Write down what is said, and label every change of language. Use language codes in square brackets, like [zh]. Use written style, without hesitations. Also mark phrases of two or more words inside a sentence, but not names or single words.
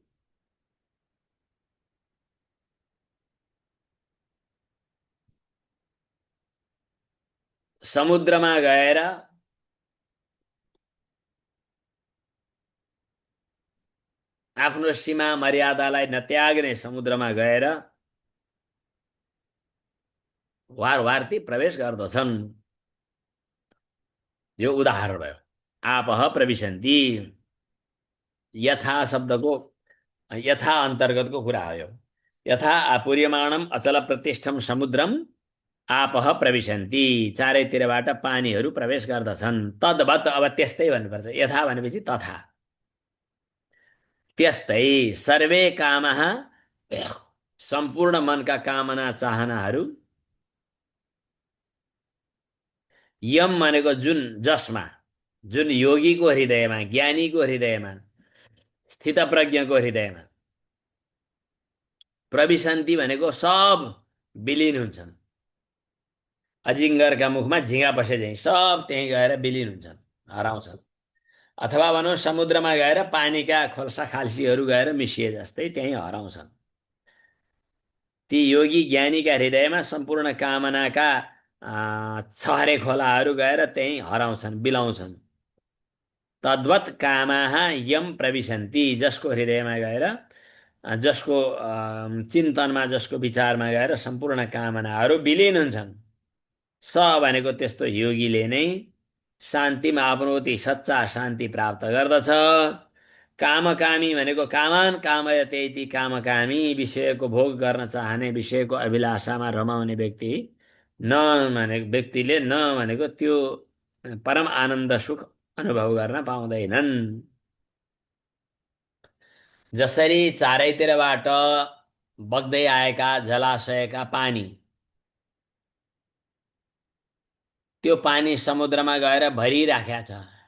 [ne] समुद्रमा गएर आफ्नो सीमा मर्यादालाई नत्याग्ने समुद्रमा गएर वारवार्ती प्रवेश गर्दछन्। यो उदाहरण भयो। [sa] आपह प्रविशन्ति। [ne] यथा शब्दको यथा अन्तर्गतको कुरा हो यो। [sa] यथा आपूर्यमाणम अचल प्रतिष्ठम समुद्रम आपह प्रविशन्ति। [ne] चारैतिरबाट पानीहरू प्रवेश गर्दछन्। तद्वत्, अब त्यस्तै भन्नुपर्छ। यथा भनेपछि तथा। [sa] त्यस्तै सर्वे कामः, [ne] सम्पूर्ण मनका कामना चाहनाहरू, यम भनेको जुन, जसमा, जुन योगीको हृदयमा, ज्ञानीको हृदयमा, स्थितप्रज्ञको हृदयमा, प्रविशन्ति भनेको सब विलिन हुन्छन्। अजिङ्गरका मुखमा झिँगा बसे झैँ सब त्यहीँ गएर विलिन हुन्छन्, हराउँछन्। अथवा भनौँ समुद्रमा गएर पानीका खोल्सा खाल्सीहरू गएर मिसिए जस्तै त्यहीँ हराउँछन्। ती योगी ज्ञानीका हृदयमा सम्पूर्ण कामनाका छहरे खोलाहरू गएर त्यहीँ हराउँछन्, बिलाउँछन्। [sa] तद्वत् कामाः यम प्रविशन्ति। [ne] जसको हृदयमा गएर, जसको चिन्तनमा, जसको विचारमा गएर सम्पूर्ण कामनाहरू विलिन हुन्छन्, स भनेको त्यस्तो योगीले नै शान्तिमा आपनोति, सच्चा शान्ति प्राप्त गर्दछ। कामकामी भनेको [sa] कामान कामयते इति, [ne] कामकामी विषयको भोग गर्न चाहने, विषयको अभिलाषामा रमाउने व्यक्ति न भने व्यक्तिले न भनेको त्यो परम आनन्द सुख अनुभव गर्न पाउँदैनन्। जसरी चारैतिरबाट बग्दै आएका जलाशयका पानी, त्यो पानी समुद्रमा गएर भरिराखेको छ।